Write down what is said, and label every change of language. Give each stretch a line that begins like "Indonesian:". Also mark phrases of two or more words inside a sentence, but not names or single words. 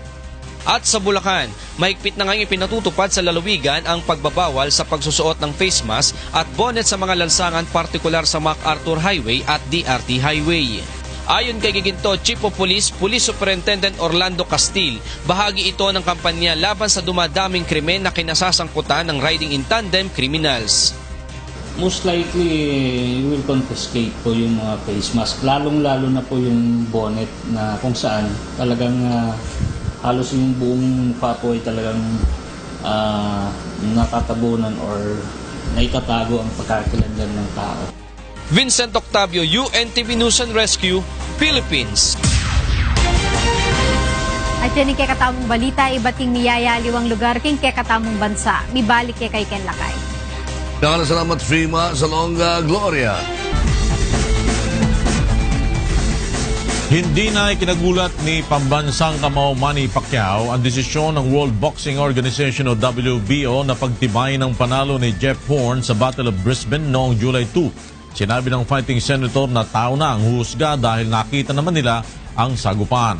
Filipino: At sa Bulacan, mahigpit na ngayon pinatutupad sa lalawigan ang pagbabawal sa pagsusuot ng face mask at bonnet sa mga lansangan partikular sa MacArthur Highway at DRT Highway. Ayon kay Giginto
English: Chief of Police, Police Superintendent
Filipino: Orlando Castil, bahagi ito ng kampanya laban sa dumadaming krimen na kinasasangkutan ng
English: riding in tandem criminals. Most likely, we will confiscate
Filipino: po yung mga
English: face mask.
Filipino: Lalong-lalo na po yung bonnet na kung saan talagang halos yung buong mukha po ay talagang natatabunan or naitatago ang pagkakilanlan ng tao. Vincent Octavio, UNTV News and Rescue, Philippines.
Pampanga: At yan kay katamong balita, ibating niyayaliwang lugar king kay katamong bansa. Mibalik kay Ken Lakay. Salamat, Frima Salonga Gloria.
Filipino: Hindi na ikinagulat ni pambansang kamao Manny Pacquiao ang desisyon ng World Boxing Organization o WBO na pagtibay ng panalo ni Jeff Horn sa Battle of Brisbane noong July 2. Sinabi ng
English: fighting senator
Filipino: na tao na ang huhusga dahil nakita naman nila ang sagupan.